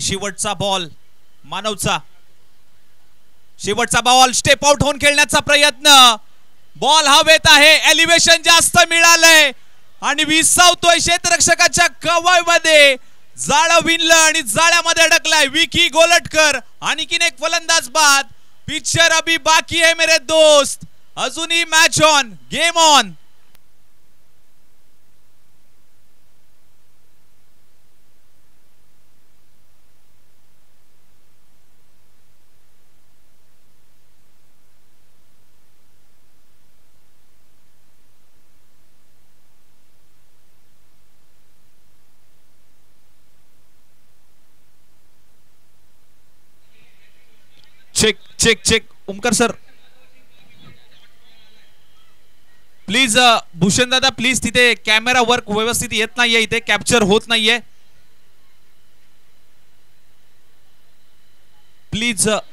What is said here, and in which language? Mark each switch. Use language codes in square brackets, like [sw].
[mr] शेवटचा बॉल मानवचा. शेवटचा ball step out होऊन खेळण्याचा प्रयत्न. बॉल हवेत आहे. एलिव्हेशन जास्त मिळालंय आणि विसावतोय क्षेत्ररक्षकाच्या कवयमध्ये. जाळं विणलं आणि जाळ्यामध्ये अडकलाय विकी गोलटकर. आणखीन एक फलंदाज बाद. [hi] पिक्चर अभी बाकी है मेरे दोस्त. [mr] अजूनही match on, game on. [en] Check check check Omkar sir please. [mr] Bhushan दादा प्लीज, तिथे कॅमेरा वर्क व्यवस्थित येत नाहीये, इथे कॅप्चर होत नाहीये प्लीज.